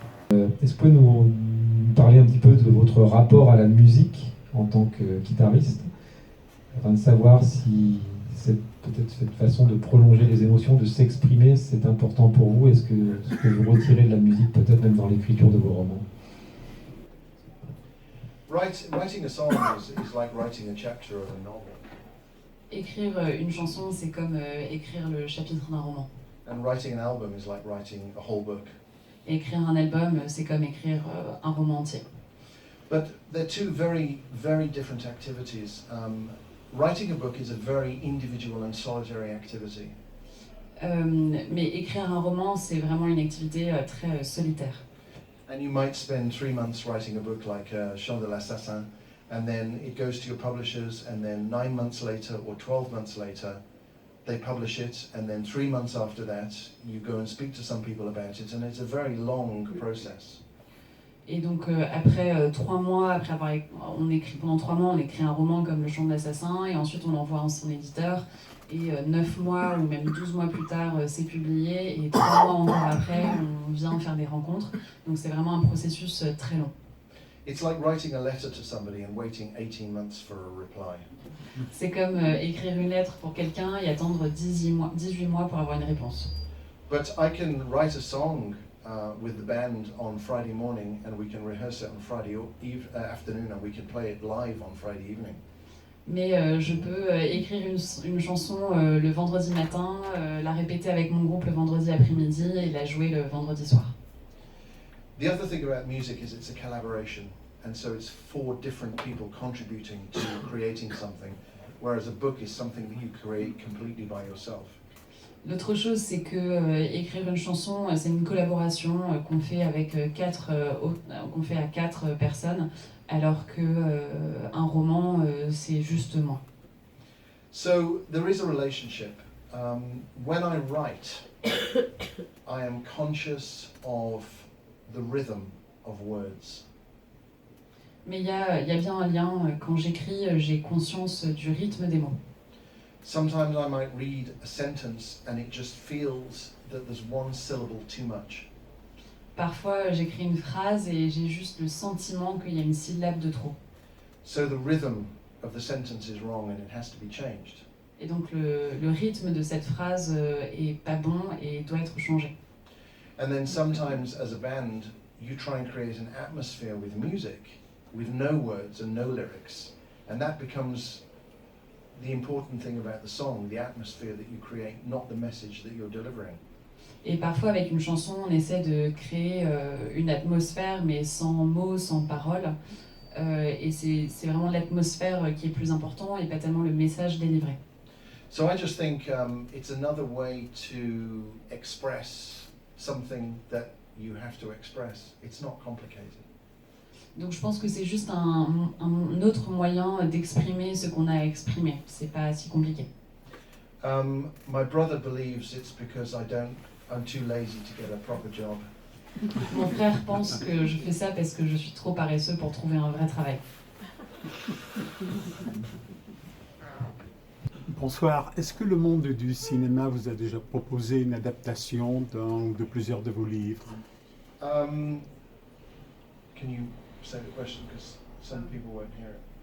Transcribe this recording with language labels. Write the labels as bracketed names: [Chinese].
[French] Est-ce que vous pouvez nous parler un petit peu de votre rapport à la musique en tant que guitariste, afin de savoir si peut-être cette façon de prolonger les émotions, de s'exprimer, c'est important pour vous? Est-ce que vous retirez de la musique peut-être même dans l'écriture de vos romans? [English] Writing a song is like writing a chapter of a novel. [French] Écrire une chanson, c'est comme écrire le chapitre d'un roman. [English] And writing an album is like writing a whole book. [French] Et écrire un album, c'est comme écrire un roman entier. [English] But they're two very, very different activities. Writing a book is a very individual and solitary activity. [French] Mais écrire un roman, c'est vraiment une activité très solitaire. [English] And you might spend 3 months writing a book like Chant de l'Assassin, and then it goes to your publishers, and then 9 months later or 12 months later, they publish it, and then 3 months after that, you go and speak to some people about it, and it's a very long process. [French] Et donc après 3 mois, après avoir on écrit pendant 3 mois, on écrit un roman comme Le Chant de l'Assassin, et ensuite on l'envoie à son éditeur, et 9 mois ou même 12 mois plus tard, c'est publié, et 3 mois encore après, on vient faire des rencontres. Donc c'est vraiment un processus très long. [English] It's like writing a letter to somebody and waiting 18 months for a reply. [French] C'est comme écrire une lettre pour quelqu'un et attendre 18 mois pour avoir une réponse. [English] But I can write a song with the band on Friday morning, and we can rehearse it on Friday afternoon, and we can play it live on Friday evening. [French] Mais je peux écrire une chanson le vendredi matin, la répéter avec mon groupe le vendredi après-midi et la jouer le vendredi soir. [English] The other thing about music is it's a collaboration, and so it's 4 different people contributing to creating something, whereas a book is something that you create completely by yourself. [French] L'autre chose, c'est que écrire une chanson, c'est une collaboration qu'on fait avec qu'on fait à 4 personnes, alors que un roman, c'est juste moi. [English] So there is a relationship. When I write, I am conscious of the rhythm of words. [French] Mais il y a bien un lien. Quand j'écris, j'ai conscience du rythme des mots. [English] Sometimes I might read a sentence and it just feels that there's one syllable too much. [French] Parfois, j'écris une phrase et j'ai juste le sentiment qu'il y a une syllabe de trop. [English] So the rhythm of the sentence is wrong and it has to be changed. [French] Et donc le rythme de cette phrase est pas bon et doit être changé. [English] And then sometimes as a band, you try and create an atmosphere with music, with no words and no lyrics. And that becomes the important thing about the song, the atmosphere that you create, not the message that you're delivering. [French] Et parfois, avec une chanson, on essaie de créer une atmosphère, mais sans mots, sans paroles. Et c'est vraiment l'atmosphère qui est plus important et pas tellement le message délivré. [English] So I just think it's another way to express something that you have to express. It's not complicated. [French] Donc je pense que c'est juste un autre moyen d'exprimer ce qu'on a à exprimer. C'est pas si compliqué. [English] My brother believes it's because I'm too lazy to get a proper job. [French] Mon frère pense que je fais ça parce que je suis trop paresseux pour trouver un vrai travail. Bonsoir. Est-ce que le monde du cinéma vous a déjà proposé une adaptation d'un ou de plusieurs de vos livres? [English] Can you say the question because some people won't hear it?